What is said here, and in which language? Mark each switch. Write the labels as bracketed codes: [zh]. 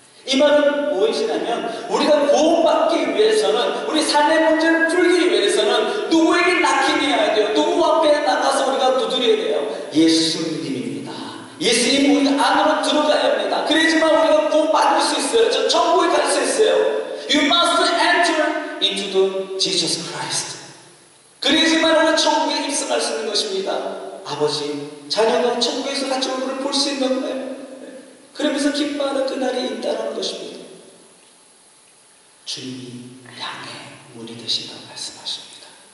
[ko] 이 말은 무엇이냐면 우리가 구원받기 위해서는 우리 삶의 문제를 풀기 위해서는 누구에게 낙힘해야 돼요? 누구 앞에 나가서 우리가 두드려야 돼요? 예수님입니다. 예수님 우리 안으로 들어가야 합니다. 그래야지만 우리가 구원받을 수 있어요. 저 천국에 갈 수 있어요. [en] You must enter into the Jesus Christ. [ko] 그래야지만 우리가 천국에 입성할 수 있는 것입니다. 아버지, 자녀가 천국에서 같이 얼굴을 볼 수 있는 거예요. 그러면서 기뻐하는 그날이 있다는 것입니다. 주님이 양의 문이 되신다고 말씀하십니다.